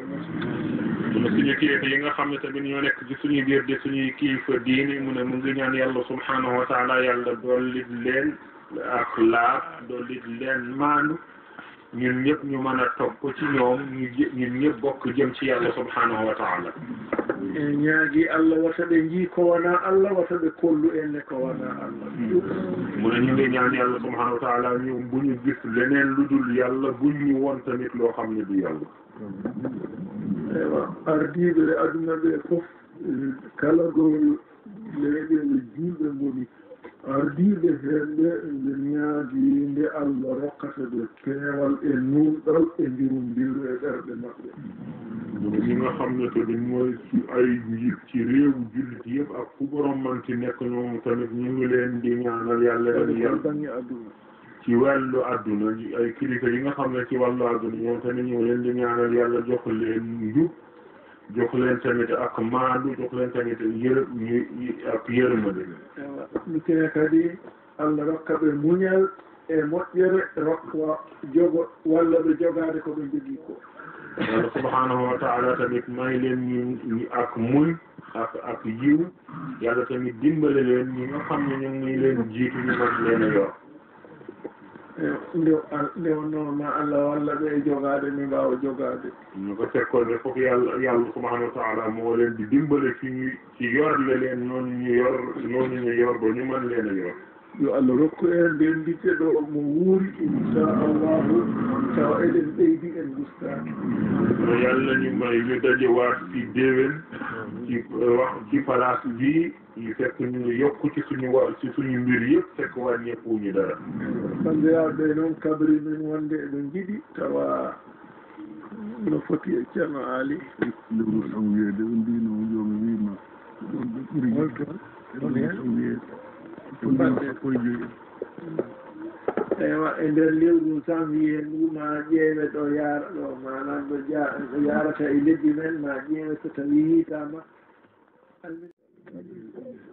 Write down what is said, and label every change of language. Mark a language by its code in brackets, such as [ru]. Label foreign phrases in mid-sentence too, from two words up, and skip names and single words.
[wo] mu suñu kilifa yi nga xam ne tamit ñoo nekk ci suñu biir de suñuy kilifa diine mu ne mu ngi ñaan yàlla [ar] سبحانه وتعالى [wo] yàlla dollit leen ak laab dollit leen maandu ñun ñëpp ñu mën a topp ci ñoom ñun ñëpp bokk jëm ci yàlla [ar] سبحانه وتعالى [ff] ñaagi Allah wata ɓe njii ko wona Allah wata ɓe kollu enne ko wona Allah [wo] mu ne ñu ngi ñaan yàlla [ar] سبحانه وتعالى [wo] ñu bu ñu gis leneen lu dul yàlla buñ ñu woon tamit loo xam ne du yàlla [ff] ewa ardiɓe ɓe aduna ɓe fof kala ɗo leeɓe ɓe julɓe ngoni ardiɓe hen ɓe ɓe ñaagi nde Allah rokkata ɓe peewal e nuuɗal e ndirumbindu e ɓerɗe maɓɓe [wo] ñi nga xam ne tamit mooy ci ay njiit ci réewu jullit yëpp ak fu borom manti nekk ñoom tamit ñu ngi leen di ñaanal yàlla leen yàlla [ff] bangi adduna [wo] ci wàllu adduna ay kilifa yi nga xam ne ci wàllu adduna ñoom tamit ñu ngi leen di ñaanal yàlla jox leen njub jox leen tamit ak maandu jox leen tamit ak yërmande [ff] mi kene kadi Allah rokka ɓe muñal e moƴƴere rokka jogo walla ɓe jogaade ko ɓe jogii ko [wo] yàlla [ar] سبحانه وتعالى [wo] tamit may leen ñu ak muñ ak yiw yàlla tamit dimbale leen ñi nga xam ne ñu ngi leen jiitu ñu mën leen a yor [ff] nde wonnoon ma Allah walla ɓe jogaade mi mbaawa jogaade [wo] ñu ko fekkoon ne foofu yàlla [ar] سبحانه وتعالى [wo] moo leen di dimbale ci yorle leen noonu ñu yor ba ñu mën leen a yor [ff] yo Allah rokku en ndendite ɗo mo wuuri inchallahu tawa eɗen ɓeydi en gustaaki [wo] yàlla ñu may ñu dajewaat ci déwén ci place bii ñu fekk ñu yokku ci suñu mbir yëpp fekk wàññeekuñu dara [ff] bandiraɓe noon kabri men wonde eɓe jiɗi tawa no foti e ceerno Ali lewru sawyede o mbino yomi wima ɗon ɓe ɓuri sawyede ewa e nder lewru janvier ndu ma ƴeewe ɗo yaara ɗo manam ɗo yarata e lebbi men ma ƴeewe so tawi hitama